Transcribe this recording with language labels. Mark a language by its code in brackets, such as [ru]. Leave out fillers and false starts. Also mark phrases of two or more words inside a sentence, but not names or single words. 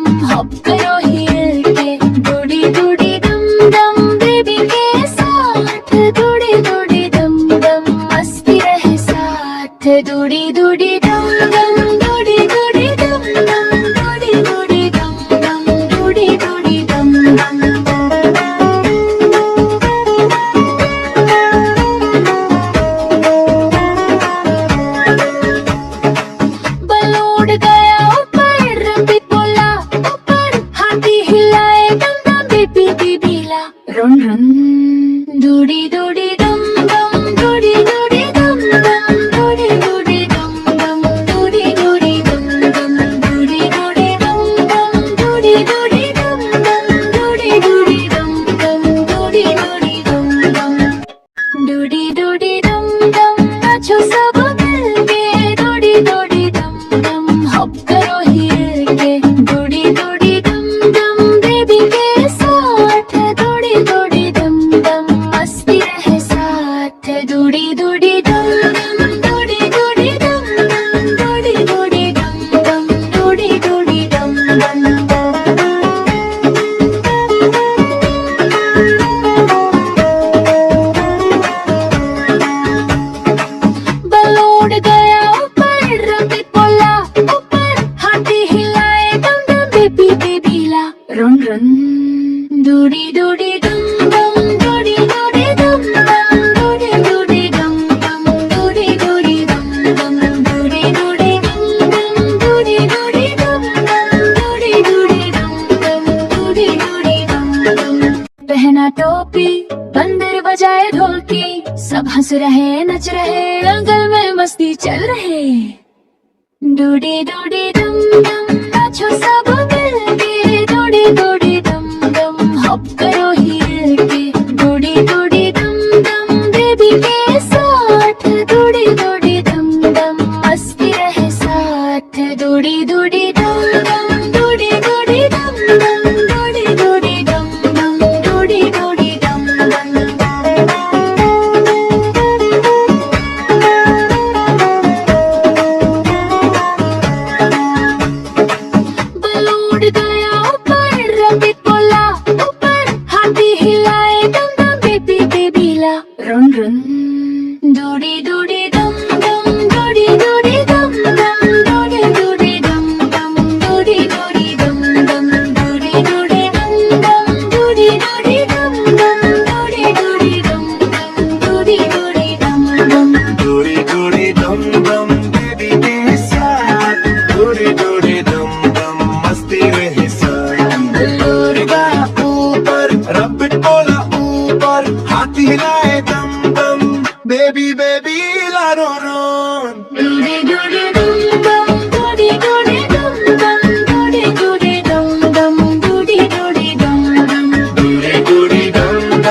[hi] हॉप करो हिल के दुड़ी दुड़ी दम दम बेबी के साथ दुड़ी दुड़ी दम दम मस्ती रहे साथ दुड़ी दुड़ी दम दम दुड़ी दुड़ी दम दम दुड़ी दुड़ी दम दम दुड़ी दुड़ी दम दम बलून गया ऊपर रबित बोला ऊपर हाथी हिलाए दम दम [en] baby baby [hi] ला रन रन दुड़ी दुड़ी दम दम दुड़ी दुड़ी दम दम दुड़ी दुड़ी दम दम दुड़ी दुड़ी दम दम दुड़ी दुड़ी दम दम दुड़ी दुड़ी दम दम दुड़ी दुड़ी दम दम दुड़ी दुड़ी दम दम दुड़ी दुड़ी दम दम नाचो सब मिलके दुड़ी दुड़ी दम दम हॉप करो हिल के दुड़ी दुड़ी दम दम बेबी के साथ दुड़ी दुड़ी दम दम मस्ती रहे साथ दुड़ी दुड़ी दम दम दुड़ी दुड़ी दम दम दुड़ी दुड़ी दम दम दुड़ी दुड़ी दम दम बलून गया ऊपर रबित बोला ऊपर हाथी हिलाए दम दम [en] baby baby [hi] ला रन रन दुड़ी दुड़ी दम दम दुड़ी दुड़ी दम दम दुड़ी दुड़ी दम दम दुड़ी दुड़ी दम दम दुड़ी दुड़ी दम दम दुड़ी दुड़ी दम दम दुड़ी दुड़ी दम दम दुड़ी दुड़ी दम दम पहना टोपी बंदर बजाए ढोलकी सब हंस रहे नच रहे जंगल में मस्ती चल रहे दुड़ी दुड़ी दम दम नाचो सब मिलके दुड़ी दुड़ी दम दम हॉप करो हिल के दुड़ी दुड़ी दम दम बेबी के साथ दुड़ी दुड़ी दम दम मस्ती रहे साथ दुड़ी दुड़ी दम दम दुड़ी दुड़ी दम दम दुड़ी दुड़ी दम दम दुड़ी दुड़ी दम दम बलून गया ऊपर रबित बोला ऊपर हाथी हिलाए दम दम बेबी बेबी ला रन रन दुड़ी दुड़ी दम दम दुड़ी दुड़ी दम दम दुड़ी दुड़ी दम दम दुड़ी दुड़ी दम दम दुड़ी दुड़ी दम दम दुड़ी दुड़ी दम दम दुड़ी दुड़ी दम दम दुड़ी दुड़ी दम दम दूरी दूरी दम दम बेबी के साथ दूरी दूरी दम दम मस्ती रहे साथ बलून गया ऊपर रबिट बोला ऊपर हाथी हिलाए दम दम [en] baby baby [hi] ला रो रोन दुड़ी दुड़ी दम दम दुड़ी दुड़ी दम दम दुड़ी दुड़ी दम दम दुड़ी दुड़ी दम दम दूरी दूरी दम